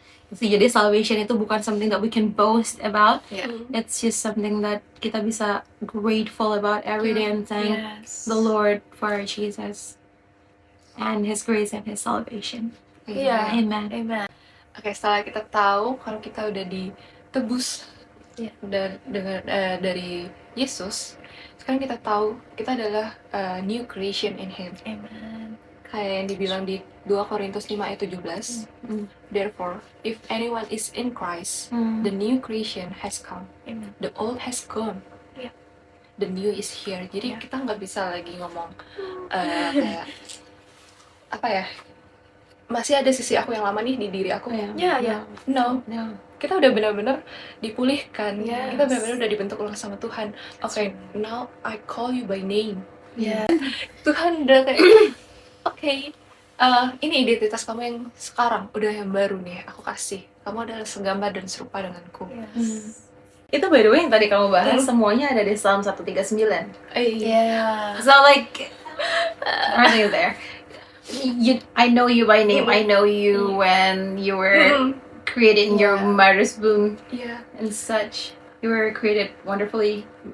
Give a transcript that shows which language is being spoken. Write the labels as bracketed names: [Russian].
[Indonesian] Jadi salvation itu bukan [English] something that we can boast about. Yeah. It's just something that [Indonesian] kita bisa [English] grateful about every day and thank Yes. the Lord for Jesus and His grace and His salvation. Yeah. Amen. Amen. [Indonesian] Oke, setelah kita tahu kalau kita udah ditebus dengan dari Yesus, sekarang kita tahu kita adalah [English] new creation in Him. Amen. [Indonesian] Kayak yang dibilang di 2 Korintus 5 ayat 17. [English] Therefore, if anyone is in Christ, the new creation has come. Amen. The old has gone. Yeah. The new is here. Jadi Yeah. [Indonesian] kita nggak bisa lagi ngomong kayak apa ya? Masih ada sisi aku yang lama nih di diri aku. [English] Yeah. [Indonesian] No. Kita udah benar-benar dipulihkan. [English] Yes. [Indonesian] Kita benar-benar udah dibentuk ulang sama Tuhan. [English] Okay, now I call you by name. Yeah. [Indonesian] Tuhan udah kayak okay, ini identitas kamu yang sekarang, udah yang baru nih, aku kasih. Kamu adalah segambar dan serupa denganku. [English] Yes. [Indonesian] Itu by the way yang tadi kamu bahas semuanya ada di Psalm 139. [English] Yeah. So like everything is there. I know you by name. I know you when you were created in your mother's womb [Indonesian] Iya. [English] and such. You were created wonderfully.